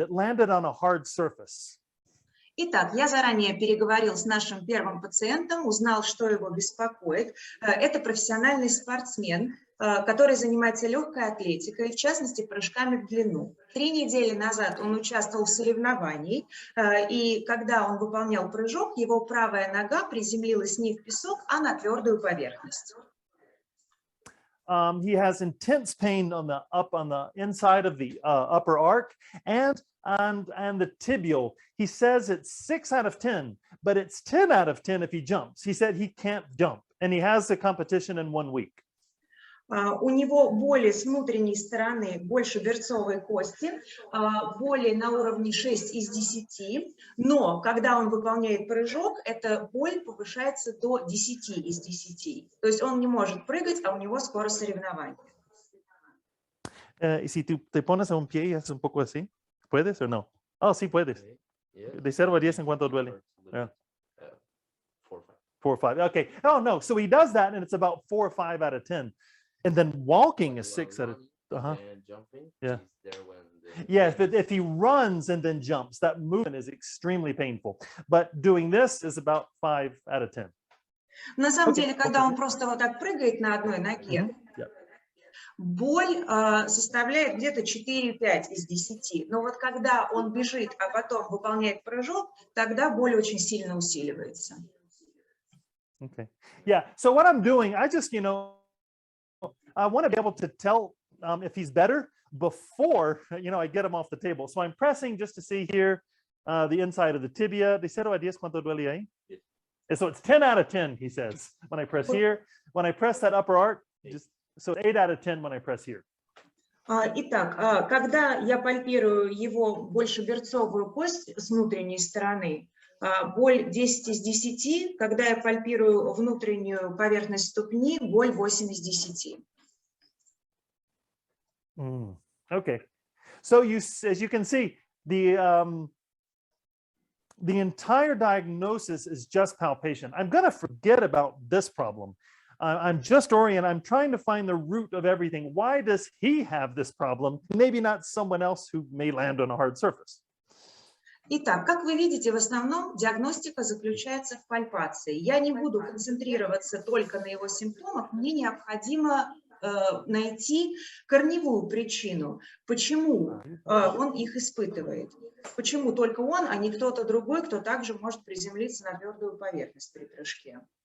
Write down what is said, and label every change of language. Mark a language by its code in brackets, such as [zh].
[en] It landed on a hard surface. [ru] Итак, я заранее переговорил с нашим первым пациентом, узнал, что его беспокоит. Это профессиональный спортсмен, который занимается легкой атлетикой, в частности, прыжками в длину. 3 недели назад он участвовал в соревновании, и когда он выполнял прыжок, его правая нога приземлилась не в песок, а на твердую поверхность. [en] He has intense pain on the inside of the upper arc and the tibial. He says it's 6 out of 10, but it's 10 out of 10 if he jumps. He said he can't jump, and he has the competition in 1 week. [ru] У него боли с внутренней стороны больше берцовой кости, боли на уровне 6 из 10, но когда он выполняет прыжок, эта боль повышается до 10 из 10. То есть он не может прыгать, а у него скоро соревнования. [es] Y si te pones a un pie y haces un poco así, ¿puedes o no? Oh, sí puedes. De 0 a 10, ¿en cuánto duele? [en] Yeah. 4 or 5. Okay. Oh, no. So he does that, and it's about 4 or 5 out of 10. And then walking is 6 out of. And jumping. Yeah. There when Yes, but if he runs and then jumps, that movement is extremely painful. But doing this is about 5 out of 10. [ru] На самом деле, когда он просто вот так прыгает на одной ноге, боль составляет где-то 4-5 из 10. Но вот когда он бежит, а потом выполняет прыжок, тогда боль очень сильно усиливается. [en] Okay. Yeah. So what I'm doing, I just, I want to be able to tell if he's better before, I get him off the table. So I'm pressing just to see here the inside of the tibia. [es] De 0 a 10, ¿cuánto duele ahí? [en] So it's 10 out of 10, he says, when I press here. When I press that upper arc, so 8 out of 10 when I press here. [ru] Итак, когда я пальпирую его большеберцовую кость с внутренней стороны, боль 10 из 10, когда я пальпирую внутреннюю поверхность ступни, боль 8 из 10. [en] Okay. So as you can see, the entire diagnosis is just palpation. I'm going to forget about this problem. I'm just oriented. I'm trying to find the root of everything. Why does he have this problem? Maybe not someone else who may land on a hard surface. [ru] Итак, как вы видите, в основном диагностика заключается в пальпации. Я не буду концентрироваться только на его симптомах. Мне необходимо найти корневую причину, почему он их испытывает. Почему только он, а не кто-то другой, кто также может приземлиться на твердую поверхность при прыжке.